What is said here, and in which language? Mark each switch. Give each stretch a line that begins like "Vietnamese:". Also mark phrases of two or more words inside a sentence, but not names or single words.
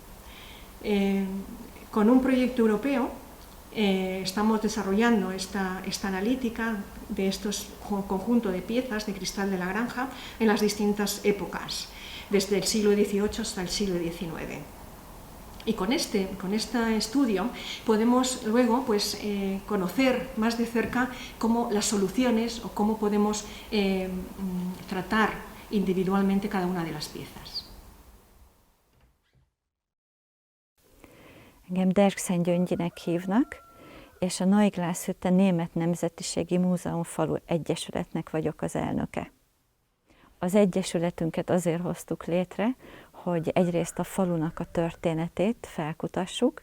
Spanish: Con un proyecto europeo estamos desarrollando esta analítica de estos conjuntos de piezas de cristal de la granja en las distintas épocas, desde el siglo XVIII hasta el siglo XIX. Y con este estudio podemos luego conocer más de cerca cómo las soluciones o cómo podemos tratar individualmente cada una de las piezas.
Hungarian: Engem Dergszen Gyöngyinek hívnak, és a Neuglászhütte Német Nemzetiségi Múzeum Falu Egyesületnek vagyok az elnöke. Az egyesületünket azért hoztuk létre, hogy egyrészt a falunak a történetét felkutassuk.